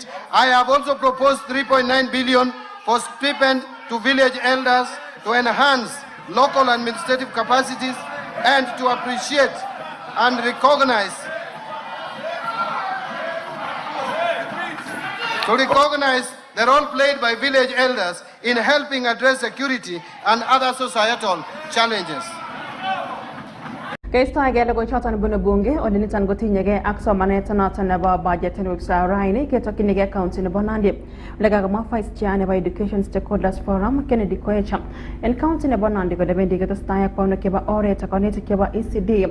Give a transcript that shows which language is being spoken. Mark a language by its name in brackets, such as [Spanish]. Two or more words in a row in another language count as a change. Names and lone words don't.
[English] I have also proposed 3.9 billion for stipend to village elders to enhance local administrative capacities and to appreciate and recognize the role played by village elders in helping address security and other societal challenges. [Kalenjin] Keistoegei logoichoton bunu bunge ole niton kotinyegei ak somanet noton nebo budget en wiksa raini ketokchinigei county nebo Nandi. Ole kakomwa [English] Vice Chair [Kalenjin] nebo Education Stakeholders Forum Kennedy Koech en county nebo Nandi kole bendi ketestai ak paunik chebo oret ak konetik chebo ECD.